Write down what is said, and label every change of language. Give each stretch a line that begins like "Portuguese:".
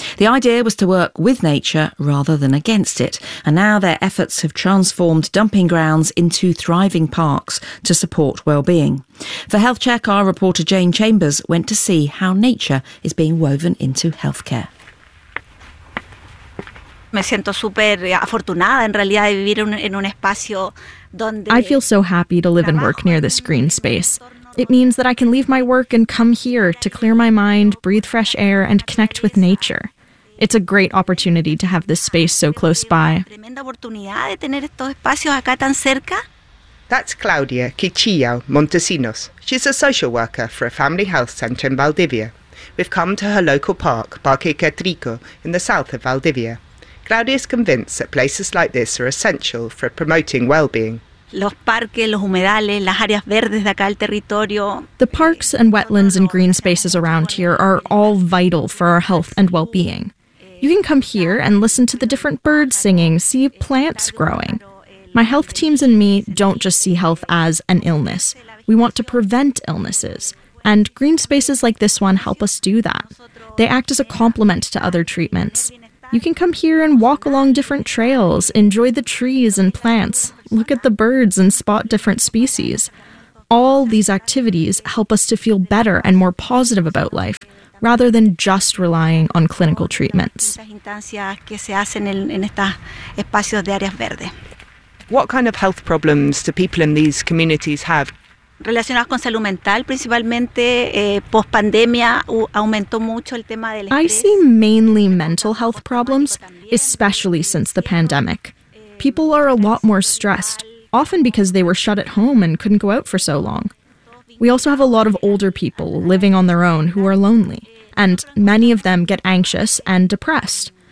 English: The idea was to work with nature rather than against it, and now their efforts have transformed dumping grounds into thriving parks to support well-being. For Health Check, our reporter Jane Chambers went to see how nature is being woven into healthcare.
Spanish: Me siento super afortunada en realidad de vivir en un espacio donde.
English: I feel so happy to live and work near this green space. It means that I can leave my work and come here to clear my mind, breathe fresh air, and connect with nature. It's a great opportunity to have this space so close by.
Spanish: Tremenda oportunidad de tener estos espacios acá tan cerca.
English: That's Claudia Quichillo Montesinos. She's a social worker for a family health center in Valdivia. We've come to her local park, Parque Catrico, in the south of Valdivia. Claudia is convinced that places like this are essential for promoting well-being.
Spanish: Los parques, los humedales, las áreas verdes de acá el territorio.
English: The parks and wetlands and green spaces around here are all vital for our health and well-being. You can come here and listen to the different birds singing, see plants growing. My health teams and me don't just see health as an illness. We want to prevent illnesses. And green spaces like this one help us do that. They act as a complement to other treatments. You can come here and walk along different trails, enjoy the trees and plants, look at the birds and spot different species. All these activities help us to feel better and more positive about life, rather than just relying on clinical treatments. What kind of health problems do people in these communities have?
Spanish: Relacionadas con salud mental, principalmente post pandemia, aumentó mucho el tema del estrés.
English: I see mainly mental health problems, especially since the pandemic. People are a lot more stressed, often because they were shut at home and couldn't go out for so long. We also have a lot of older people living on their own who are lonely, and many of them get anxious and depressed.